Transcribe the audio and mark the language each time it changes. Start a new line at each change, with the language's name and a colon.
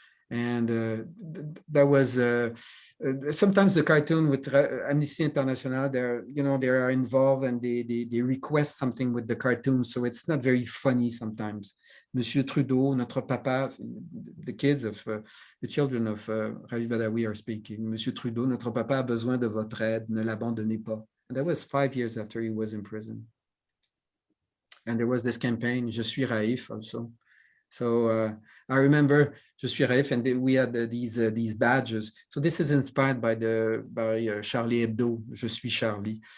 English: And that was sometimes the cartoon with Amnesty International, they are involved and they request something with the cartoon, so it's not very funny sometimes. Monsieur Trudeau,
French: notre papa,
English: the kids of the children of Raif Badawi are speaking.
French: Monsieur Trudeau, notre papa a besoin de votre aide, ne l'abandonnez pas.
English: And that was 5 years after he was in prison. And there was this campaign, Je suis Raif, also. So I remember Je suis Raif, and we had these badges. So this is inspired by Charlie Hebdo, Je suis Charlie.